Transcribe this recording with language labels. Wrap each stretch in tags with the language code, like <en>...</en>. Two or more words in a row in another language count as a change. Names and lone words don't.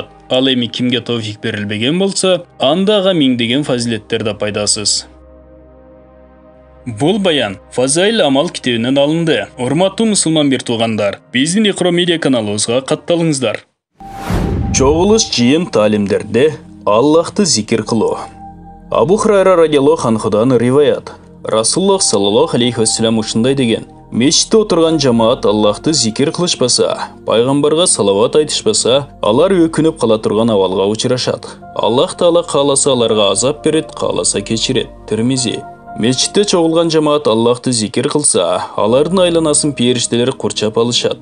<ky>Ал эми кимге тауфик берилбеген болсо, анда ага миңдеген фазилеттер да пайдасыз. Бул баян Фазаил Амал китебинен алынды. Урматтуу мусулман бир туугандар, биздин Икро медиа каналыбызга катталыңыздар. Чогулуш жыйын таалимдерде Аллахты зикир кылуу. Абу Хурайра</ky> <ar>رضي الله عنه</ar> <ky>риваят: Расулуллах</ky> <ar>صلى الله عليه وسلم</ar> <ky>ушундай деген: мечитте отурган жамаат Аллахты зикир кылышпаса, пайгамбарга салават айтышпаса, алар өкүнүп кала турган абалга учурашат. Аллах Таала кааласа аларга азап берет, кааласа кечирет. Тирмизи. Мечитте чогулган жамаат Аллахты зикир кылса, алардын айланасын периштелер курчап алышат.</ky>